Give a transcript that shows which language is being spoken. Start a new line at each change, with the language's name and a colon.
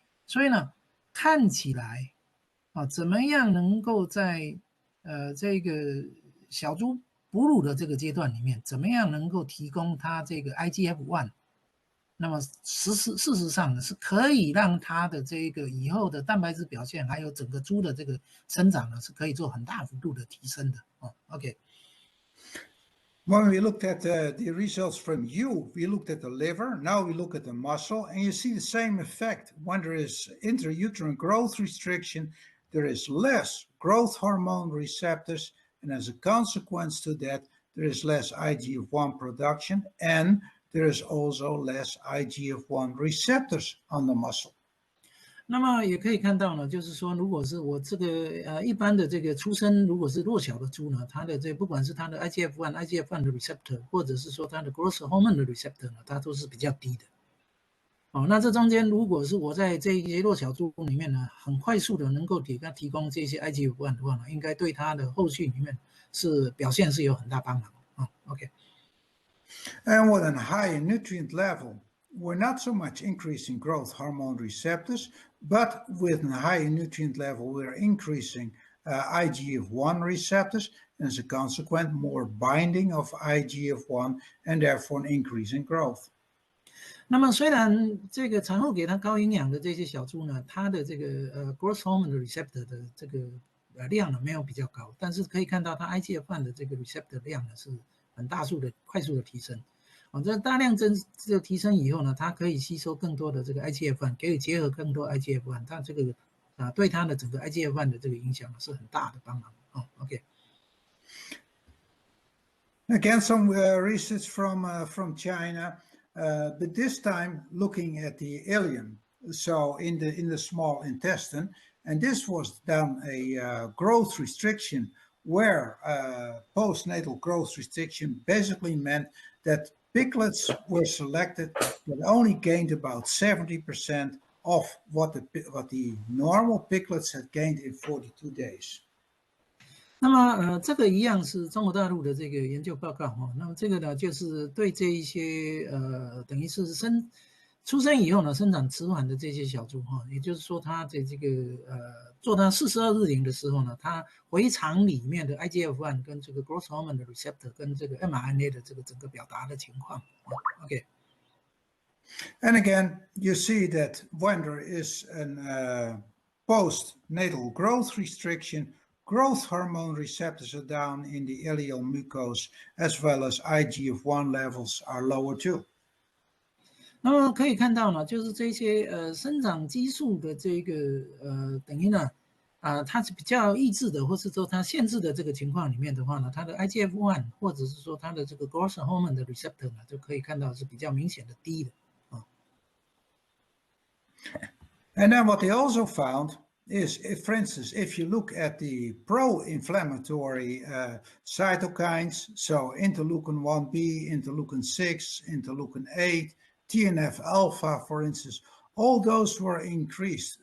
Chinese: 所以呢，看起来啊，怎么样能够在这个小猪哺乳的这个阶段里面，怎么样能够提供它这个 IGF-1？那么事实上呢，是可以让它的这个以后的蛋白质表现，还有整个猪的这个生长呢，是可以做很大幅度的提升的哦。
English: OK。 When we looked at the results from you, we looked at the liver, now we look at the muscle, and you see the same effect. When there is intrauterine growth restriction, there is less growth hormone receptors, and as a consequence to that, there is less IGF-1 production, and there is also less IGF-1 receptors on the muscle.
Chinese: 那么也可以看到呢，就是说，如果是我这个一般的这个出生，如果是弱小的猪呢，它的这不管是它的 IGF-1 的 receptor， 或者是说它的 growth hormone 的 receptor 呢，它都是比较低的。哦，那这中间如果是我在这一些弱小猪里面呢，很快速的能够给它提供这些 IGF-1 的话呢，应该对它的后续里面是表现是有很大帮忙啊。
English: OK。 And with a higher nutrient level, we're not so much increasing growth hormone receptors, but with a higher nutrient level, we're increasing IGF-1 receptors, and as a consequence, more binding of IGF-1, and therefore an increase in growth.
Chinese: 那么虽然这个产后给它高营养的这些小猪呢，它的这个growth hormone 的 receptor 的这个量呢没有比较高，但是可以看到它 IGF-1 的这个 receptor 量呢是很大速的快速的提升。这大量这个提升以后呢，它可以吸收更多的这个 IGF-1， 可以结合更多 IGF-1， 它这个对它的整个 IGF-1 的这个影响是很大的帮忙。
English: OK。 Again, some research from China, but this time looking at the ileum, so in the small intestine, and this was done a growth restriction where postnatal growth restriction basically meant that piglets were selected that only gained about 70% of what the normal piglets had gained in 42 days.
Chinese: 那么这个一样是中国大陆的这个研究报告哈。那么这个呢，就是对这一些等于是出生以后呢生长迟缓的这些小猪哈，也就是说它的这个做它42日龄的时候呢，它回肠里面的 IGF-1 跟这个 growth hormone 的 receptor 跟这个 mRNA 的这个整个表达的情况。
English: OK。 And again, you see that when there is an postnatal growth restriction, growth hormone receptors are down in the ileal mucosa, as well as IGF-1 levels are lower too.
Chinese: 那么可以看到呢，就是这些生长激素的这个等于呢它是比较抑制的，或是说它限制的这个情况里面的话呢，它的 IGF-1 或者是说它的这个 growth hormone 的 receptor 呢，就可以看到是比较明显的低的。
English: And then what they also found is, for instance, if you look at the pro-inflammatory cytokines, so interleukin-1b, interleukin-6, interleukin-8, TNF-alpha, for instance, all those were increased.